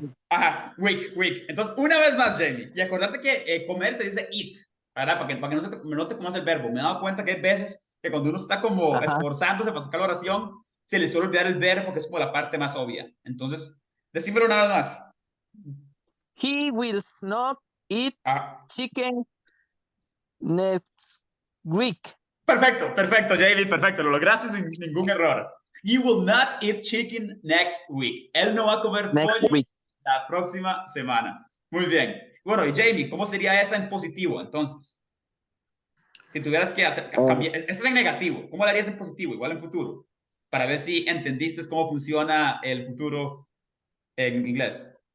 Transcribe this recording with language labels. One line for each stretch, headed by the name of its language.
English: Ajá, week.
Spanish: Entonces, una vez más, Jamie. Y acordate que comer se dice eat, ¿verdad? Para que no se me note cómo es el verbo. Me he dado cuenta que hay veces que cuando uno está como esforzándose para sacar la oración, se le suele olvidar el verbo, que es como la parte más obvia. Entonces, decímelo una vez más.
English: He will not eat chicken next week.
Spanish: Perfecto, JD, perfecto. Lo lograste sin ningún error.
English: He will not eat chicken next week.
Spanish: Él no va a comer pollo la próxima semana. Muy bien. Bueno, y Jamie, ¿cómo sería esa en positivo, entonces? Si tuvieras que hacer, cambiar, eso es en negativo. ¿Cómo lo harías en positivo, igual en futuro? Para ver si entendiste cómo funciona el futuro en inglés.